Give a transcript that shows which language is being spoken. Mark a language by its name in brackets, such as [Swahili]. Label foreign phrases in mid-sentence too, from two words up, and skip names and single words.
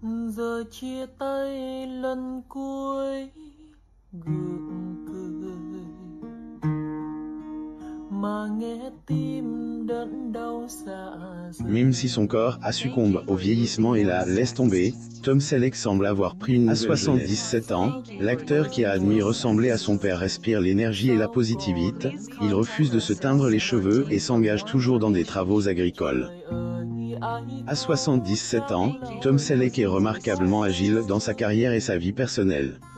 [Vietnamese] Giờ chia tay lần cuối gượng cười mà nghe tim đớn đau dạ dày. [French] Même si son corps succombe au vieillissement et la laisse tomber, Tom Selleck semble avoir pris une nouvelle jeunesse. À 77 ans, l'acteur qui a admis ressembler à son père respire l'énergie et la positivité. Il refuse de se teindre les cheveux et s'engage toujours dans des travaux agricoles. À 77 ans, Tom Selleck est remarquablement agile dans sa carrière et sa vie personnelle.